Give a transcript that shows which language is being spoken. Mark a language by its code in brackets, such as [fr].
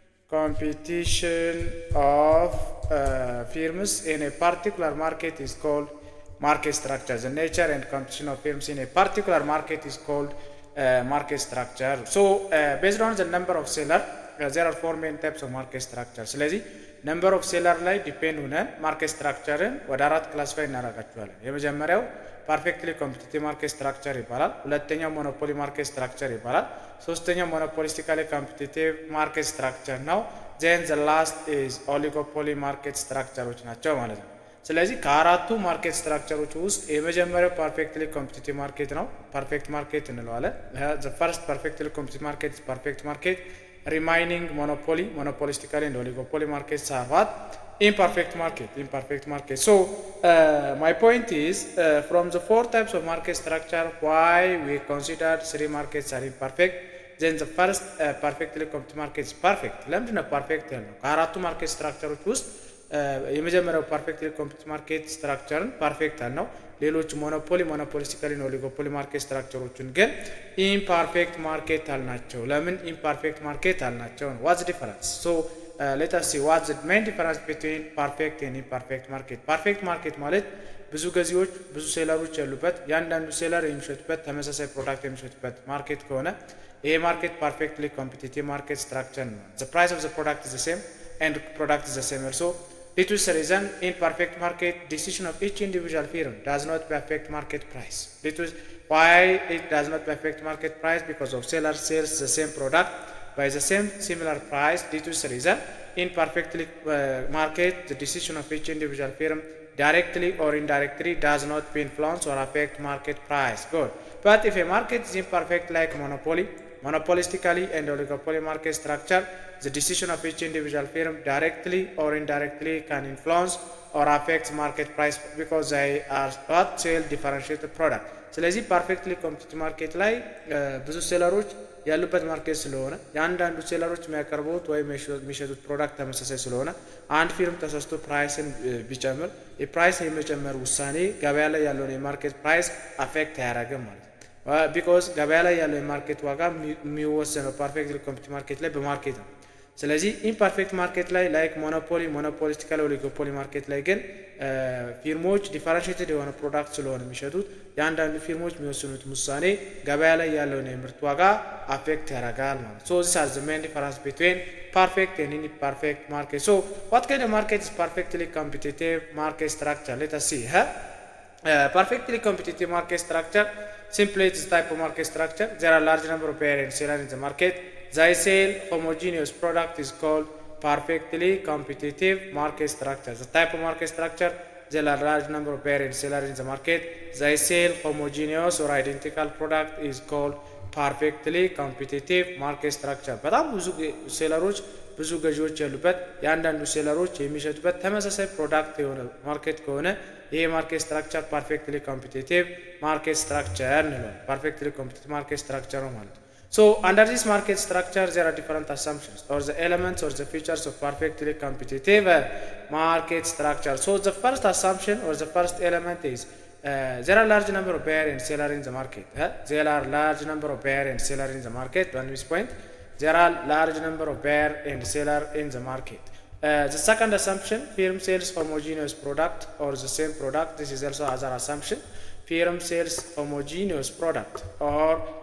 [en] Competition of firms in a particular market is called market structure. The nature and competition of firms in a particular market is called market structure. So based on the number of seller, there are four main types of market structure. [am] ስለዚህ [en] number of seller [am] ላይ ዲፔንድ ሆነን ማርኬት ስትራክቸርን ወደ አራት ክላሲፋይ እናደርጋቸዋለን። የመጀመሪያው ፐርፌክትሊ ኮምፒቲቲቭ ማርኬት ስትራክቸር ይባላል። ሁለተኛው ሞኖፖሊ ማርኬት ስትራክቸር ይባላል። ሶስተኛው ሞኖፖሊስቲካሊ ኮምፒቲቲቭ ማርኬት ስትራክቸር ነው። ዜን ዘ ላስት ኢዝ ኦሊጎፖሊ ማርኬት ስትራክቸሮች ናቸው ማለት ነው። ስለዚህ ከአራቱ ማርኬት ስትራክቸሮች ውስጥ የመጀመሪያው ፐርፌክትሊ ኮምፒቲቲቭ ማርኬት ነው። ፐርፌክት ማርኬት እንለዋለን። [en] ዘ ፈርስት ፐርፌክትሊ ኮምፒቲቲቭ ማርኬት ኢዝ ፐርፌክት ማርኬት። [am] ሪማይኒንግ ሞኖፖሊ [en] monopolistically and oligopoly markets are what? Imperfect market. So my point is from the four types of market structure, why we consider three markets are imperfect. Then the first perfectly competitive market is perfect. [am] ለምንድን ነው ፐርፌክት ያልነው? ከአራቱ ማርኬት ስትራክቸሮች ውስጥ የመጀመሪያው ፐርፌክትሊ ኮምፒቲቲቭ ማርኬት ስትራክቸርን ፐርፌክት አልነው። ሌሎች ሞኖፖሊስቲካሊ እና ኦሊጎፖሊ ማርኬት ስትራክቸሮችን ግን ኢምፐርፌክት ማርኬት አልናቸው። ለምን ኢምፐርፌክት ማርኬት አልናቸው? [en] ዋትስ ዲፈረንስ? ሶ ሌት አስ ሲ ዋትስ ዘ ሜን ዲፈረንስ ቢትዊን ፐርፌክት ኤንድ ኢምፐርፌክት ማርኬት። [am] ፐርፌክት ማርኬት ማለት ብዙ ገዢዎች፣ ብዙ ሴለሮች ያሉበት፣ ያንዳንዱ ሴለር የሚሸጡበት ተመሳሳይ ፕሮዳክት የሚሸጡበት ማርኬት ከሆነ ይሄ ማርኬት ፐርፌክትሊ ኮምፒቲቲቭ ማርኬት ስትራክቸር ነው። [en] ዘ ፕራይስ ኦፍ ዘ ፕሮዳክት ኢዝ ዘ ሴም and product is the same also. It is the reason in perfect market decision of each individual firm does not affect market price. It is why it does not affect market price, because of seller sells the same product by the same similar price. It is the reason in perfectly market the decision of each individual firm directly or indirectly does not influence or affect market price. Good. But if a market is imperfect like monopolistically and oligopoly market structure, the decision of each individual firm directly or indirectly can influence or affect market price because they are what sell differentiated product. [am] ስለዚህ ፐርፌክትሊ ኮምፒቲቲቭ ማርኬት ላይ ብዙ ሴለሮች ያሉበት ማርኬት ስለሆነ የአንዳንዱ ሴለሮች የሚያቀርቡት ወይም የሚሸጡት ፕሮዳክት ተመሳሳይ ስለሆነ አንድ ፊርም ተሳስቶ ፕራይስን ቢጨምር የፕራይስ የመጨመር ውሳኔ ገበያ ላይ ያለውን የማርኬት ፕራይስ አፌክት አያደርግም ማለት ነው። ቢኮዝ ገበያ ላይ ያለው የማርኬት ዋጋ የሚወሰነው ፐርፌክትሊ ኮምፒቲቲቭ ማርኬት ላይ በማርኬት ነው። ስለዚህ ኢምፐርፌክት ማርኬት ላይ ላይክ ሞኖፖሊስቲካል ኦሊጎፖሊ ማርኬት ላይ ግን ፊርሞች ዲፈረንሺየትድ የሆነ ፕሮዳክት ስለሆነ የሚሸጡት የአንዳንዱ ፊርሞች የሚወስኑት ውሳኔ ገበያ ላይ ያለውን የምርት ዋጋ አፌክት ያደርጋል ማለት። [en] ሶ ዚስ አር ዘ ሜን ዲፈረንስ ቢትዊን perfect and imperfect market. So what kind of market is perfectly competitive market structure? Let us see. Perfectly competitive market structure simply it's type of market structure. There are large number of buyers and sellers in the market. They sell homogeneous product is called perfectly competitive market structure. The type of market structure, there are large number of buyers and sellers in the market. They sell homogeneous or identical product is called perfectly competitive market structure. [am] በጣም ብዙ ሴለሮች ብዙ ገዢዎች ያሉበት የአንዳንዱ ሴለሮች የሚሸጡበት ተመሳሳይ ፕሮዳክት የሆነ ማርኬት ከሆነ ይሄ ማርኬት ስትራክቸር ፐርፌክትሊ ኮምፒቲቲቭ ማርኬት ስትራክቸር እንለዋለን። ፐርፌክትሊ ኮምፒቲቲቭ ማርኬት ስትራክቸር ነው ማለት ነው። [en] So under this market structure there are different assumptions or the elements or the features of perfectly competitive market structure. So the first assumption or the first element is there are large number of buyers and sellers in the market. There are large number of buyers and sellers in the market. On this point, there are large number of buyers and sellers in the market. The second assumption, firm sells homogeneous product or the same product. This is also other assumption. Firm sells homogeneous product or